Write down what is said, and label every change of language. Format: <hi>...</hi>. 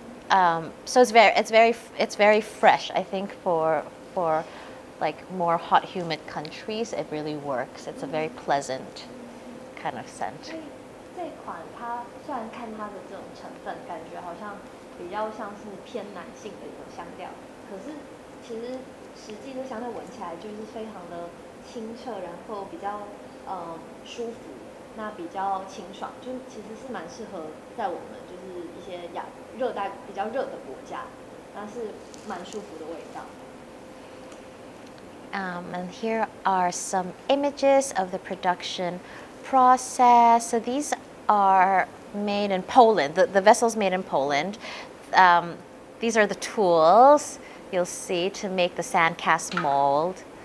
<en>So it's very fresh. I think for like more hot, humid countries, it really works. It's a very pleasant kind of scent.</en> <zh>所以这款它虽然看它的这种成分，感觉好像比较像是偏男性的一个香调，可是其实实际这香调闻起来就是非常的清澈，然后比较舒服，那比较清爽，就其实是蛮适合在我们就是一些热带比较热的国家，那是蛮舒服的味道。</zh> <en>And here are some images of the production process. So these are made in Poland. The vessel's made in Poland. These are the tools you'll see to make the sand cast mold.</en>